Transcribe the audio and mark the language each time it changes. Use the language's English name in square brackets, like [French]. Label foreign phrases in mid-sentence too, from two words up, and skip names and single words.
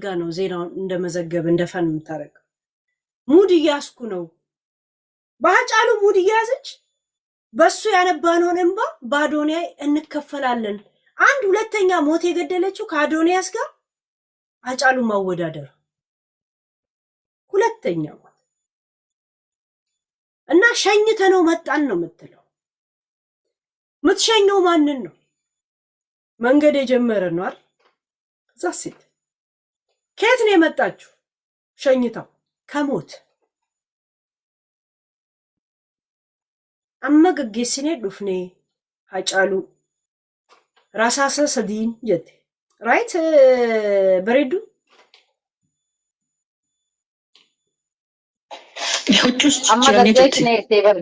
[Amharic] ነው ዜናውን እንደመዘገብ እንደፈን የምታረገው። ሙድ እያስኩ ነው በአጫሉ ሙድ እያዘች በሱ ያነባነውን እንባ በአዶንያስ እንከፈላለን። አንድ ሁለተኛ ሞት የገደለችው ከአዶንያስ ጋር አጫሉ ማወዳደር ሁለተኛው እና ሸኝተነው መጣን ነው የምትለው። ምትሸኘው ማንን ነው? መንገድ የጀመረ ነው አይደል? ዛሲት ከየት ነው የመጣችሁ? ሸኝታው ከሞት [Oromo] amma gaggeessine dhufne Hacaaluu rasaasa sadiin jette right bareedu amma gaggeessine jettee bar